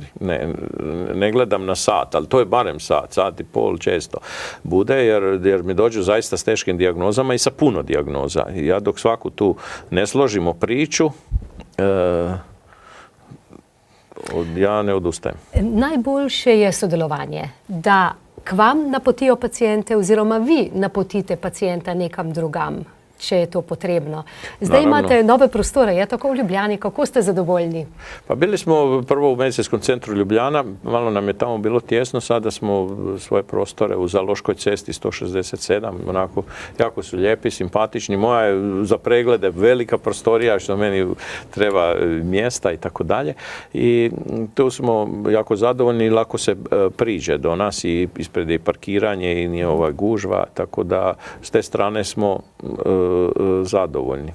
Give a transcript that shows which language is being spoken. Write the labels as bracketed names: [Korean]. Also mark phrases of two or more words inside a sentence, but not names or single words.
[Croatian] Ne gledam na sat, ali to je barem sat i pol često bude, jer mi dođu zaista s teškim dijagnozama i sa puno dijagnoza. Ja dok svaku tu ne složimo priču, ja ne odustajem. [Slovenian] Najboljše je sodelovanje, da k vam napotijo pacijente oziroma vi napotite pacijenta nekam drugam, če je to potrebno. Zdaj imate nove prostore, je tako v Ljubljani, kako ste zadovoljni? [Croatian] Pa bili smo prvo u medicinskom centru Ljubljana, malo nam je tamo bilo tjesno, sada smo svoje prostore u Zaloškoj cesti 167, onako jako su lijepi, simpatični. Moja je za preglede velika prostorija, što meni treba mjesta i tako dalje. I tu smo jako zadovoljni i lako se priđe do nas i ispred je parkiranje i nije gužva, tako da s te strane smo zadovoljni.